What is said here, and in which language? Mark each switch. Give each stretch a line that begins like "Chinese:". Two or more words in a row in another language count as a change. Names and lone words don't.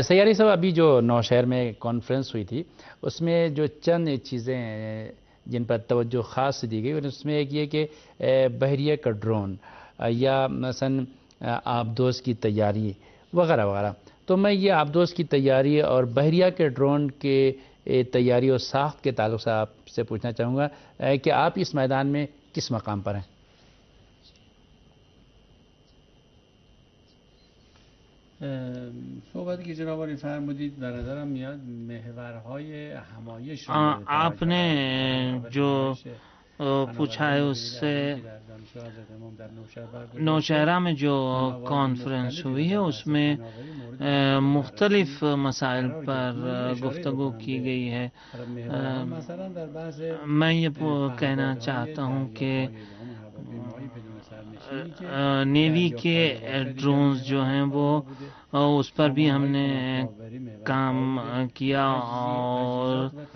Urdu: سیاری صاحب، ابھی جو نوشہر میں کانفرنس ہوئی تھی اس میں جو چند چیزیں جن پر توجہ خاص دی گئی اس میں ایک یہ کہ بحریہ کا ڈرون یا مثلا آبدوز کی تیاری وغیرہ وغیرہ، تو میں یہ آبدوز کی تیاری اور بحریہ کے ڈرون کے تیاری اور ساخت کے تعلق سے آپ سے پوچھنا چاہوں گا کہ آپ اس میدان میں کس مقام پر ہیں؟
Persian: صحبتی که جناب عالی فرمودید به نظرم میاد محورهای همایش
Urdu: آپ نے جو پوچھا ہے اس سے نوشہرہ میں جو کانفرنس ہوئی ہے اس میں مختلف مسائل پر گفتگو کی گئی ہے۔ میں یہ کہنا چاہتا ہوں کہ نیوی کے ڈرونز جو ہیں وہ اس پر بھی ہم نے کام کیا اور